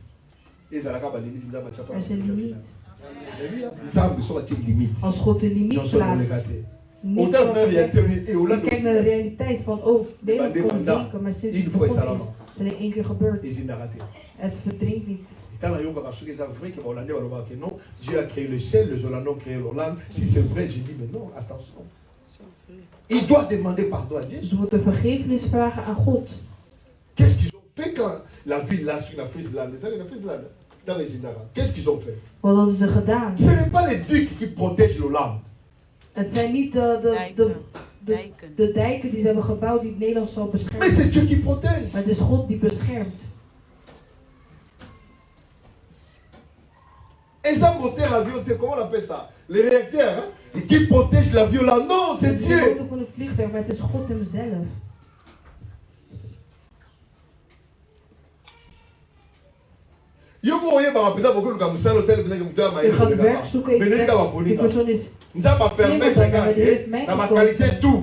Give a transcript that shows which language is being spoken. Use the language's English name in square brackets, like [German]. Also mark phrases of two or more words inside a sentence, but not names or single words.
[Dutch] Er is een limiet. Als God een limiet plaatst. Niet zo kijk naar de realiteit van, oh, deze kon zinken, maar sinds het begonnen is, is alleen één keer gebeurd. Het verdrinkt niet. [French] Dieu a créé le ciel, les Hollandais ont créé l'Hollande. Si c'est vrai, j'ai dit, mais non, attention. Il doit demander pardon à Dieu. [Dutch] Ze moeten vergiffenis vragen aan God. [French] Qu'est-ce qu'ils ont fait quand la ville là sur la Friesland, qu'est-ce qu'ils ont fait? [Dutch] Wat hadden ze gedaan? [French] Ce n'est pas les ducs qui protègent l'Hollande. [Dutch] Het zijn niet de dijken die ze hebben gebouwd die het Nederland zal beschermen. [French] Mais c'est Dieu qui protège. [Dutch] Maar het is God die beschermt. [French] Et ça moteur l'avion, comment on appelle ça? Les réacteurs, hein? Qui protègent l'avion là? Non, c'est Dieu. [Dutch] Het is van het vliegtuig, maar het is God hemzelf. [French] Je [Dutch] gaat werk zoeken, die persoon is slimmer dan mij, die heeft mij gekozen.